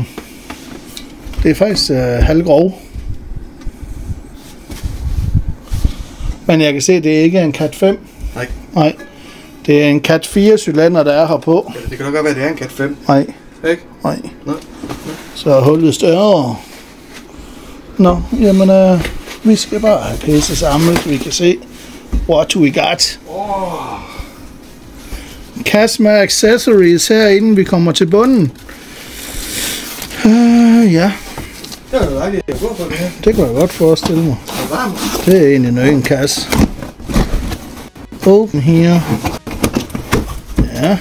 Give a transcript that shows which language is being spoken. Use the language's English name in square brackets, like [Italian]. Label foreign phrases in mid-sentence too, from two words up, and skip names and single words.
[Danish] Det er faktisk halvgrov. Men jeg kan se, at det ikke er en Cat 5. Nej. Det er en Cat 4 cylinder, der er her på. Ja, det kan nok godt være, at det er en Cat 5. Nej. Ikke? Nej. Nå. Så er hullet større. Nå, jamen, vi skal bare have pisse samlet, vi kan se, [English] what we got. [Danish] Kasse med accessories her, inden vi kommer til bunden. Ja. Det er dejligt at gå på det her. Det kan jeg godt forestille mig. Det er varmt. Det er egentlig en øgen kasse. Åben her. Ja.